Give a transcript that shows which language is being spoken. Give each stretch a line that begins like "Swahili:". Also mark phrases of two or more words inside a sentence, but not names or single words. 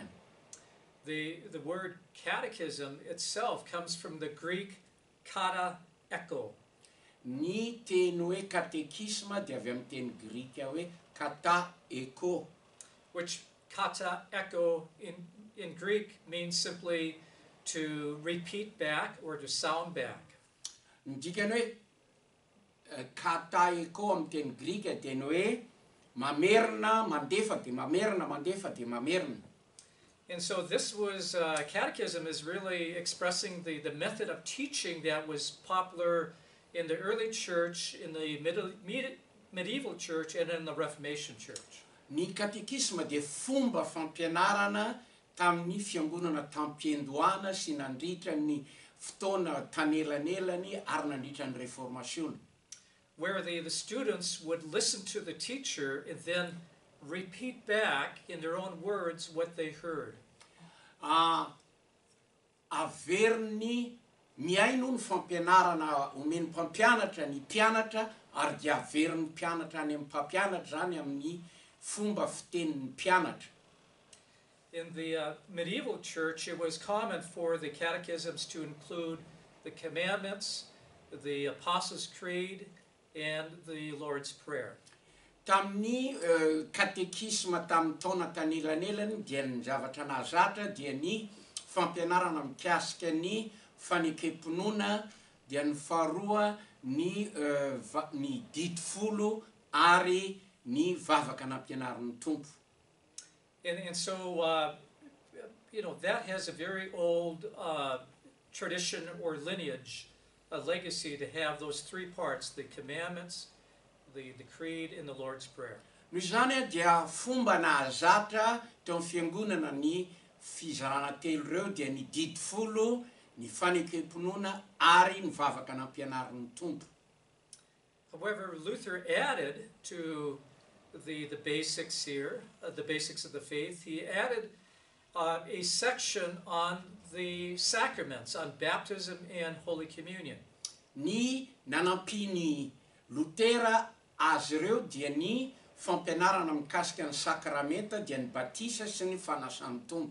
English: The word catechism itself comes from the Greek
Greek: kata echo.
Malagasy: Ny teny hoe katekisma dia avy amin'ny teny grika hoe
Greek: kata echo.
English: Which
Greek: kata echo
English: in Greek means simply to repeat back or to sound back.
Malagasy: Ny dikany hoe kata koa amin'ny teny grika teny hoe mamerina mandefa de mamerina mandefa de mamerina.
English: And so this was, catechism is really expressing the method of teaching that was popular in the early church, in the medieval church, and in the Reformation church.
Malagasy: Ny katekisma de fomba fampianarana tamin'ny fiangonana tampiendoana sy nandritra ny fotoana tanelanelany ary nandritra ny reformation.
English: Where the students would listen to the teacher and then repeat back in their own words what they heard.
Malagasy: Averiny miaino ny fampianarana omeny mpampianatra ny mpianatra ary de averiny mpianatra any amin'ny mpampianatra zany amin'ny fomba fitenin'ny mpianatra.
English: In the medieval church, it was common for the catechisms to include the commandments, the Apostles' Creed, and the Lord's Prayer.
Malagasy: Tamin'ny katekisma tamin'ny taona tanelanelany dia ny zavatra nahazatra dia ny fampianarana mikasika ny fanekemponona, dia ny faharoa ny didifolo ary ny vavaka nampianarin'ny tompo.
English: And so, you know, that has a very old tradition or lineage, a legacy to have those three parts, the commandments, the creed, and the Lord's Prayer.
Malagasy: Noho izany dia fomba nahazatra teo amin'ny fiangonana ny fizarana telo ireo dia ny didifolo, ny fanekemponona ary ny vavaka nampianarin'ny tompo.
English: However, Luther added to the basics here, the basics of the faith, he added a section on the sacraments, on baptism and Holy Communion.
Malagasy: Ny nanampiny Lutera azy ireo dia ny fampianarana mikasika ny sakramenta dia ny batisa sy ny fanasan'ny tompo.